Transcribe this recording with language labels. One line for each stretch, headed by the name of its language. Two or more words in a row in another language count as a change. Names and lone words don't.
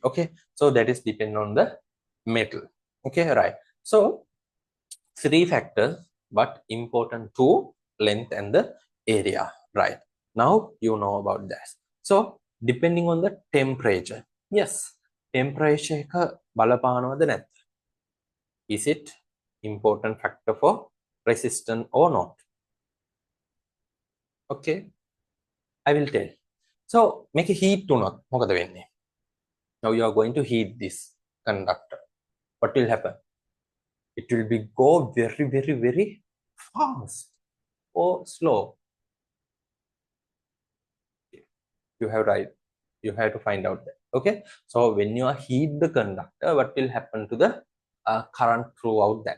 English: Okay, so that is depend on the metal. Okay, right. So three factors, but important two: length and the area. Right. Now you know about that. So depending on the temperature, yes, temperature
Sinhala: එක බලපානවද නැද්ද?
English: Is it important factor for resistance or not? Okay, I will tell. So make a heat
Sinhala: උනොත් මොකද වෙන්නේ?
English: Now you are going to heat this conductor. What will happen? It will be go very fast or slow. You have right. You have to find out that. Okay, so when you are heat the conductor, what will happen to the current throughout that?